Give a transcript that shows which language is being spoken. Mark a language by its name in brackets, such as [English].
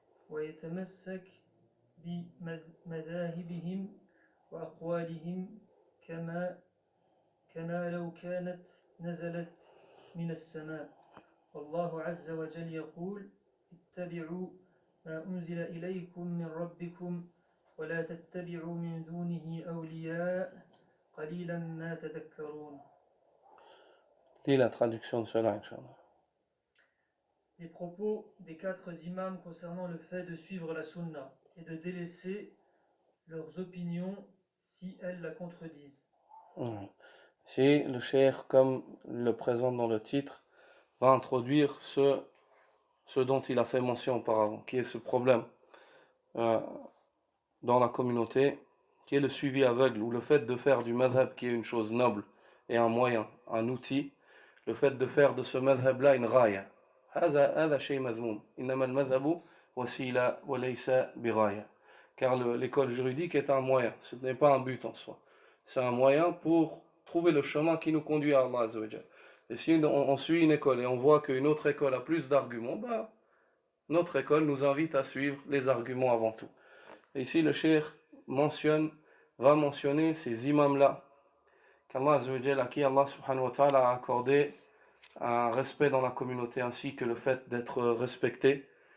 [Arabic] ويتمسك بمذاهبهم وأقوالهم كما لو كانت نزلت من السماء. والله عز وجل يقول: اتبعوا ما أنزل إليكم من ربكم ولا تتبعوا من دونه أولياء قليلا ما تذكرون. [French] Lis la traduction de cela, Inch'Allah. Les propos des 4 imams concernant le fait de suivre la sunna et de délaisser leurs opinions si elles la contredisent. Si le cheikh, comme le présente dans le titre, va introduire ce dont il a fait mention auparavant, qui est ce problème dans la communauté, qui est le suivi aveugle, ou le fait de faire du madhab, qui est une chose noble et un moyen, un outil, le fait de faire de ce madhab-là une raya. [Arabic] هذا شيء مذموم. إنما المذهب وسيلة وليس براية. [French] Car l'école juridique est un moyen, ce n'est pas un but en soi. C'est un moyen pour trouver le chemin qui nous conduit à Allah Azza wa Jal. Et si on suit une école et on voit qu'une autre école a plus d'arguments, notre école nous invite à suivre les arguments avant tout. Et ici le cheikh va mentionner ces imams-là, qu'Allah Azza wa Jal, à qui Allah subhanahu wa ta'ala a accordé un respect dans la communauté ainsi que le fait d'être respecté.